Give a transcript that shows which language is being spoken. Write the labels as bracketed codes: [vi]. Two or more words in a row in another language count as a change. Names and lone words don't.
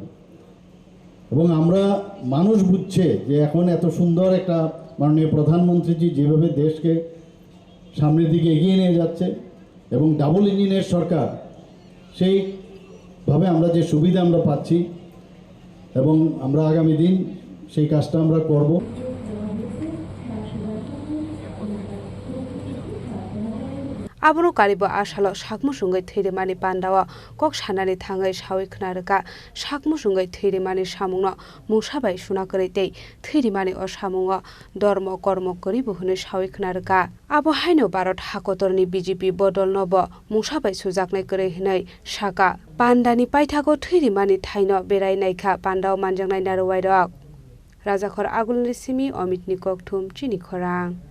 [bn] এবং আমরা মানুষ বুঝছে যে এখন এত সুন্দর একটা মাননীয় প্রধানমন্ত্রীজি যেভাবে দেশকে সামনের দিকে এগিয়ে নিয়ে যাচ্ছে এবং [en] double engine [bn] সরকার, সেইভাবে আমরা যে সুবিধা আমরা পাচ্ছি এবং আমরা আগামী দিন সেই কাজটা আমরা করব। [trp] आबोनो कालिबो आशालो साकमुसुंगै थैरेमानि पान्डावा कक सानानि थाङै सावै खोनारोका साकमुसुंगै थैरेमानि सामुंनो मुसाबाय सुना करितै थैरेमानि अ सामुंग धर्म कर्म करि बुहुने सावै खोनारोका आबो हाइनो भारत हाकतरनि बीजेपी बदल नब मुसाबाय सुजाकनाय करै हिनै साका पान्डानि पाइथाको थैरेमानि थाइनो बेरायनायखा पान्डाव मानजांनाय नारवायरक राजाखर आगुलनि सिमी अमितनि ककथुम चिनी खरां